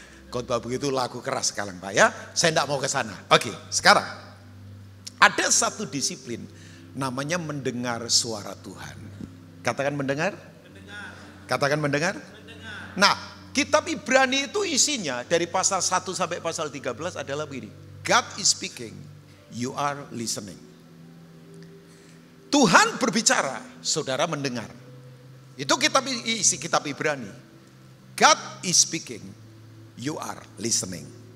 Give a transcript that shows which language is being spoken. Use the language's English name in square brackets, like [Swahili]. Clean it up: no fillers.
[Indonesian] Khotbah begitu lagu keras sekarang Pak ya. Saya tidak mau ke sana. Oke, sekarang. Ada satu disiplin namanya mendengar suara Tuhan. Katakan mendengar. Katakan mendengar. Nah, kitab Ibrani itu isinya dari pasal 1 sampai pasal 13 adalah begini. [English] God is speaking, you are listening. [Indonesian] Tuhan berbicara, saudara mendengar. Itu isi kitab Ibrani. [English] God is speaking, you are listening.